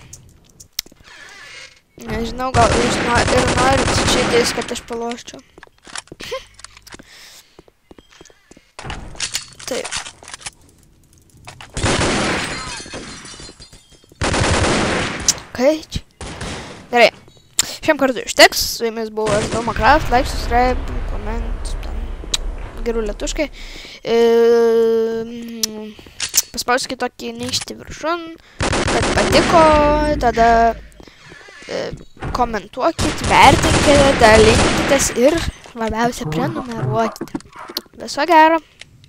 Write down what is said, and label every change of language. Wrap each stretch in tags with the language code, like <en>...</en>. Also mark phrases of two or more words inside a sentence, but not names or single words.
<lt>Nežinau, gal jūs ir norit su šitais, kad aš paloščiau. Taip. Kaip? Gerai. Šiam kartu užteks. Su jumis buvo aš Domakraft.</lt> <en>Like, subscribe, comment.</en> <lt>Gerų lietuškai. paspauskite tokį nykštį viršun, kad patiko, tada komentuokit, vertinkite, dalinkitės ir labiausia prenumeruokite. Viso gero.</lt>